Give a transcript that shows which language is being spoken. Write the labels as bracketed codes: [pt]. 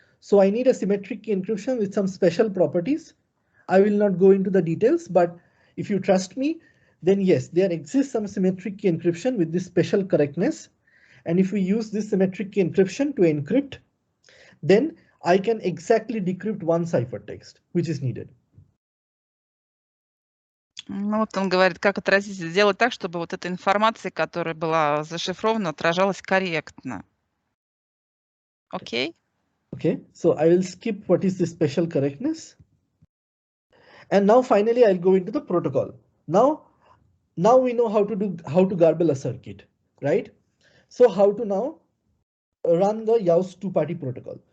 [en] So I need a symmetric key encryption with some special properties. I will not go into the details, but if you trust me, then yes, there exists some symmetric key encryption with this special correctness. And if we use this symmetric key encryption to encrypt, then I can exactly decrypt one ciphertext, which is needed. [ru] Ну, вот он говорит, как отразить, сделать так, чтобы вот эта информация, которая была зашифрована, отражалась корректно. Окей? [en] Okay, so I will skip what is the special correctness. And now finally I'll go into the protocol. Now we know how to garble a circuit, right? So how to now run the Yao's two-party protocol.